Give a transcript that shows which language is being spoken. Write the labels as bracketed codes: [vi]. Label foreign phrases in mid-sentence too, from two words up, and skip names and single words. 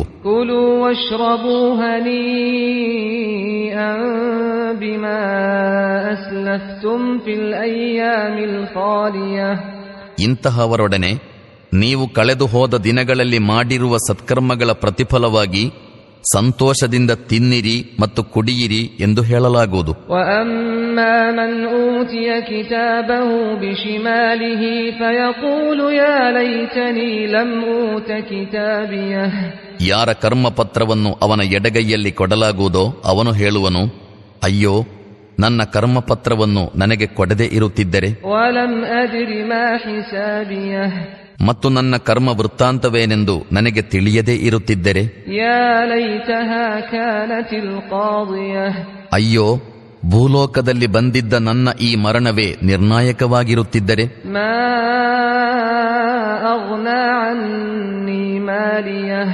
[ar] كلوا واشربوا هنيئا بما أسلفتم في الأيام الخالية [kn] ಇಂತಹವರೊಡನೆ ನೀವು ಕಳೆದು ಹೋದ ದಿನಗಳಲ್ಲಿ ಮಾಡಿರುವ ಸತ್ಕರ್ಮಗಳ ಪ್ರತಿಫಲವಾಗಿ ಸಂತೋಷದಿಂದ ತಿನ್ನಿರಿ ಮತ್ತು ಕುಡಿಯಿರಿ ಎಂದು ಹೇಳಲಾಗುವುದು. [ar] وَأَمَّا مَنْ أُوتِيَ كِتَابَهُ بِشِمَالِهِ فَيَقُولُ يَا لَيْتَنِي لَمْ أُوتَ كِتَابِيَهْ. [kn] ಯಾರ ಕರ್ಮಪತ್ರವನ್ನು ಅವನ ಎಡಗೈಯಲ್ಲಿ ಕೊಡಲಾಗುವುದೋ ಅವನು ಹೇಳುವನು, ಅಯ್ಯೋ, ನನ್ನ ಕರ್ಮಪತ್ರವನ್ನು ನನಗೆ ಕೊಡದೇ ಇರುತ್ತಿದ್ದರೆ, [ar] وَلَمْ أَدْرِ مَا حِسَابِيَهْ. [kn] ಮತ್ತು ನನ್ನ ಕರ್ಮ ವೃತ್ತಾಂತವೇನೆಂದು ನನಗೆ ತಿಳಿಯದೇ ಇರುತ್ತಿದ್ದರೆ, [ar] يا ليتها كانت القاضية. [kn] ಅಯ್ಯೋ, ಭೂಲೋಕದಲ್ಲಿ ಬಂದಿದ್ದ ನನ್ನ ಈ ಮರಣವೇ ನಿರ್ಣಾಯಕವಾಗಿರುತ್ತಿದ್ದರೆ, [ar] ما أغنى عني ماليه.